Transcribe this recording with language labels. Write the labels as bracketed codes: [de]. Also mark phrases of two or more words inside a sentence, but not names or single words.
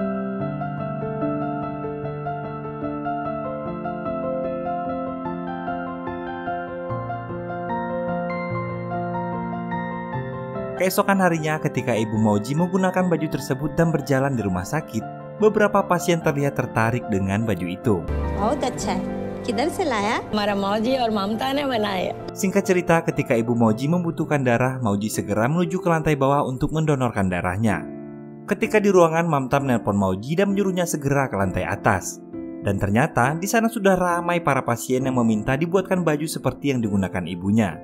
[id] Keesokan harinya, ketika ibu Mauji menggunakan baju tersebut dan berjalan di rumah sakit, beberapa pasien terlihat tertarik dengan baju itu. [hi] बहुत अच्छा है. किधर से लाया? हमारा मौजी और ममता ने बनाया. [id] Singkat cerita, ketika ibu Mauji membutuhkan darah, Mauji segera menuju ke lantai bawah untuk mendonorkan darahnya. Ketika di ruangan, Mamta menelpon Mauji dan menyuruhnya segera ke lantai atas. Dan ternyata di sana sudah ramai para pasien yang meminta dibuatkan baju seperti yang digunakan ibunya.